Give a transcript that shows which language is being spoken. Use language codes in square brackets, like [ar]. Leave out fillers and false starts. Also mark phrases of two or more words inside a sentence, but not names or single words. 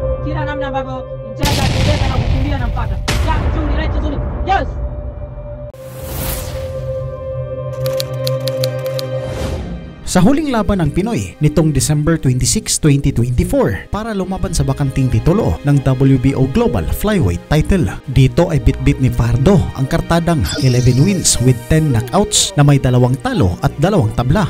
[sw] kila namna ambavyo mchanga anatembea na kukimbia na mpaka. Nzuri, right nzuri. Yes. [tl] Sa huling laban ng Pinoy nitong December 26, 2024 para lumaban sa bakanting titulo ng WBO Global Flyweight title. Dito ay bitbit ni Fajardo ang kartadang [en] 11 wins with 10 knockouts [tl] na may 2 talo at 2 tabla.